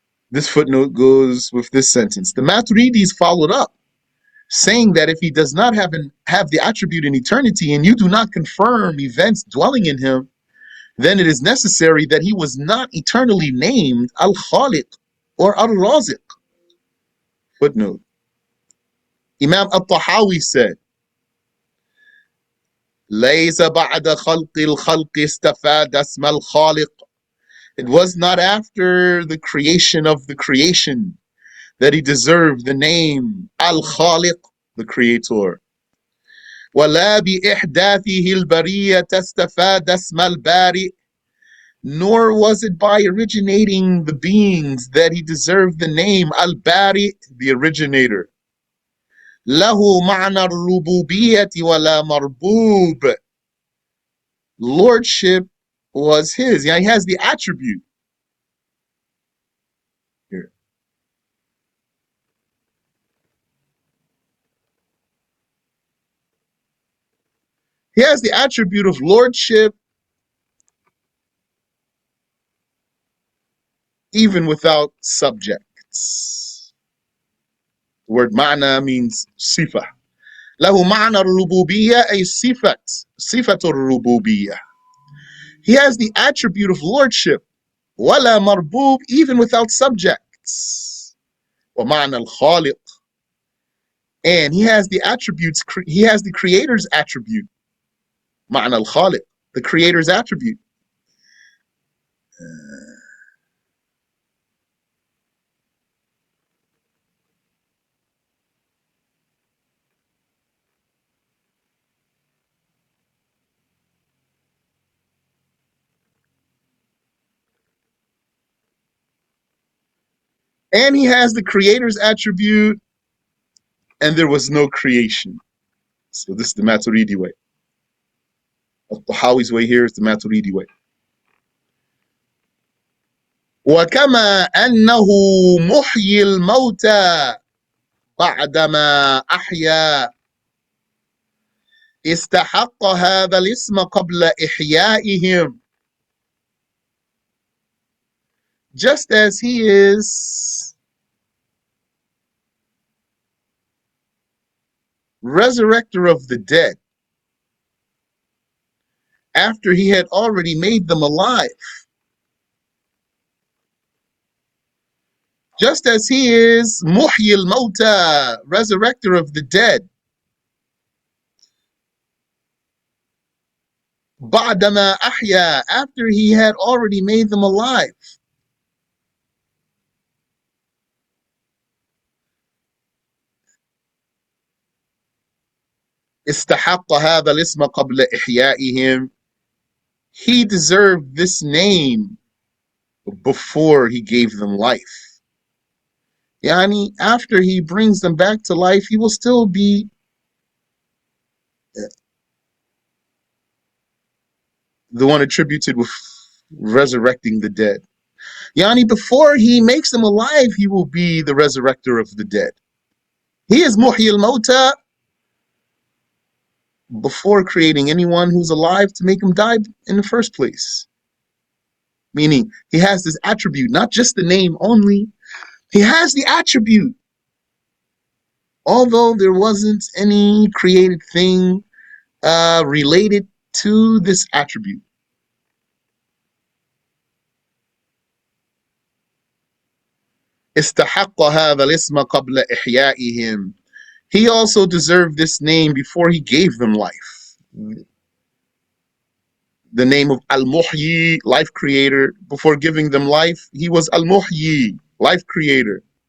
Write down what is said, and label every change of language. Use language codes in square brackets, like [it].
[en] This footnote goes with this sentence. The Maturidis followed up, saying that if he does not have the attribute in eternity and you do not confirm events dwelling in him, then it is necessary that he was not eternally named Al-Khaliq or Al-Raziq. Footnote. Imam At-Tahawi said, [ar] لَيْسَ بَعْدَ خَلْقِ الْخَلْقِ اسْتَفَادَ اسْمَ الْخَالِقِ. [en] It was not after the creation of the creation that he deserved the name Al-Khaliq, the creator. [ar] وَلَا بِإِحْدَاثِهِ الْبَرِيَّةَ اسْتَفَادَ اسْمَ الْبَارِئِ. [en] Nor was it by originating the beings that he deserved the name Al-Bari, the originator. [ar] له معنى الربوبية ولا مربوب. [en] Lordship was his. Yeah, he has the attribute. Here. He has the attribute of lordship even without subjects. The word ma'na means sifa. [ar] له معنى الربوبية أي صفة الربوبية. [en] He has the attribute of lordship. [ar] ولا مربوب, [en] even without subjects. [ar] ومعنى الخالق. [en] And he has the attributes, he has the creator's attribute. [ar] معنى الخالق, [en] the creator's attribute. And he has the creator's attribute, and there was no creation. So this is the Maturidi way. Al-Tahawi's way here is the Maturidi way. [ar] وكما أنه محيي الموتى بعدما أحيا استحق هذا الاسم قبل إحيائهم. [en] Just as he is resurrector of the dead after he had already made them alive. Just as he is Muhyi al-Mawta, resurrector of the dead. [ar] Ba'dama ahya, [en] after he had already made them alive. [ar] استحق هذا الاسم قبل إحيائهم. [en] He deserved this name before he gave them life. Yani, after he brings them back to life, he will still be the one attributed with resurrecting the dead. Yani, before he makes them alive, he will be the resurrector of the dead. He is Muhyi al-Mawta before creating anyone who's alive to make him die in the first place. Meaning, he has this attribute, not just the name only. He has the attribute. Although there wasn't any created thing related to this attribute. [ar] استحق هذا الاسم قبل إحيائهم. [en] He also deserved this name before he gave them life. The name of Al-Muhyi, life creator. Before giving them life, he was Al-Muhyi, life creator.